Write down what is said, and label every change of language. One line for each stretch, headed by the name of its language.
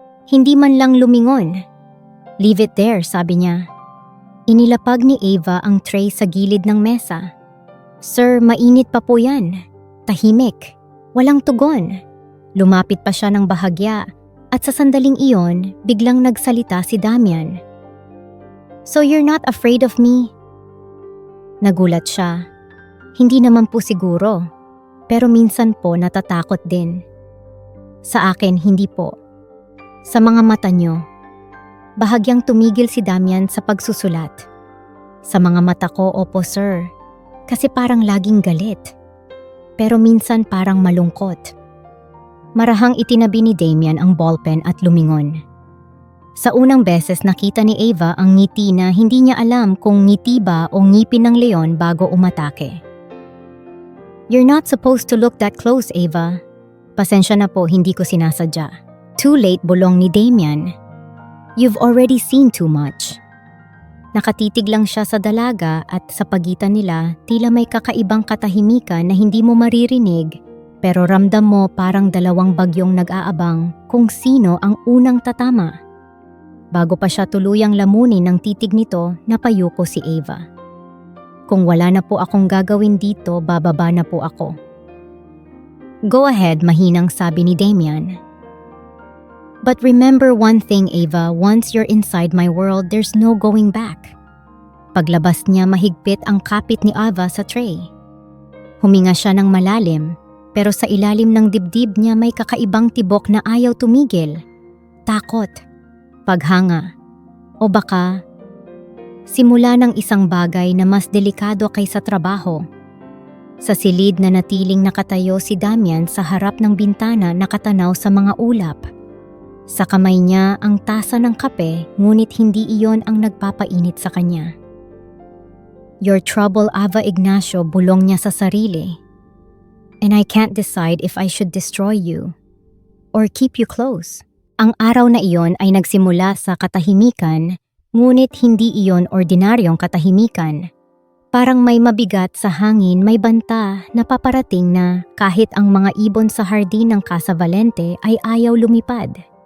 Filipino: Hindi man lang lumingon.
English: Leave it there,
Filipino: sabi niya. Inilapag ni Ava ang tray sa gilid ng mesa. Sir, mainit pa po yan. Tahimik. Walang tugon. Lumapit pa siya ng bahagya at sa sandaling iyon, biglang nagsalita si Damian.
English: So you're not afraid of me?
Filipino: Nagulat siya. Hindi naman po siguro, pero minsan po natatakot din. Sa akin, hindi po. Sa mga mata niyo. Bahagyang tumigil si Damian sa pagsusulat. Sa mga mata ko, opo sir, kasi parang laging galit. Pero minsan parang malungkot. Marahang itinabi ni Damian ang ballpen at lumingon. Sa unang beses nakita ni Ava ang ngiti na hindi niya alam kung ngiti ba o ngipin ng leon bago umatake.
English: You're not supposed to look that close, Ava.
Filipino: Pasensya na po, hindi ko sinasadya.
English: Too late,
Filipino: bulong ni Damian.
English: You've already seen too much.
Filipino: Nakatitig lang siya sa dalaga at sa pagitan nila tila may kakaibang katahimikan na hindi mo maririnig pero ramdam mo parang 2 bagyong nag-aabang kung sino ang unang tatama. Bago pa siya tuluyang lamunin ng titig nito, napayuko si Ava. Kung wala na po akong gagawin dito, bababa na po ako.
English: Go ahead,
Filipino: mahinang sabi ni Damian.
English: But remember one thing, Ava, once you're inside my world, there's no going back.
Filipino: Paglabas niya, mahigpit ang kapit ni Ava sa tray. Huminga siya ng malalim, pero sa ilalim ng dibdib niya may kakaibang tibok na ayaw tumigil. Takot. Paghanga, o baka simula ng isang bagay na mas delikado kaysa trabaho. Sa silid na natiling nakatayo si Damian sa harap ng bintana nakatanaw sa mga ulap. Sa kamay niya ang tasa ng kape, ngunit hindi iyon ang nagpapainit sa kanya.
English: Your trouble,
Filipino: Ava Ignacio, bulong niya sa sarili.
English: And I can't decide if I should destroy you or keep you close.
Filipino: Ang araw na iyon ay nagsimula sa katahimikan, ngunit hindi iyon ordinaryong katahimikan. Parang may mabigat sa hangin, may banta na paparating na kahit ang mga ibon sa hardin ng Casa Valente ay ayaw lumipad.